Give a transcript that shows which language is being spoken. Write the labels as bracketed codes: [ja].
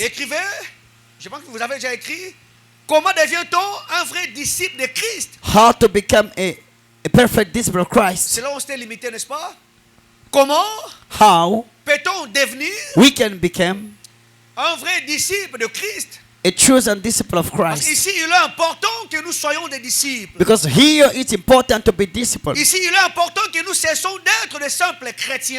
[fr] Écrivez, je pense que vous avez déjà écrit, comment devient-on un vrai disciple de Christ? [en] How to become a perfect disciple of Christ. [fr] C'est là où on s'était limité, n'est-ce pas? Comment [en] How [fr] peut-on devenir [en] we can become [fr] un vrai disciple de Christ? [en] a chosen disciple of [fr] Parce [en] Christ. [fr] qu'ici, il est important que nous soyons des disciples. [en] Because here it's important to be disciples. [fr] Ici, il est important que nous cessons d'être des simples chrétiens.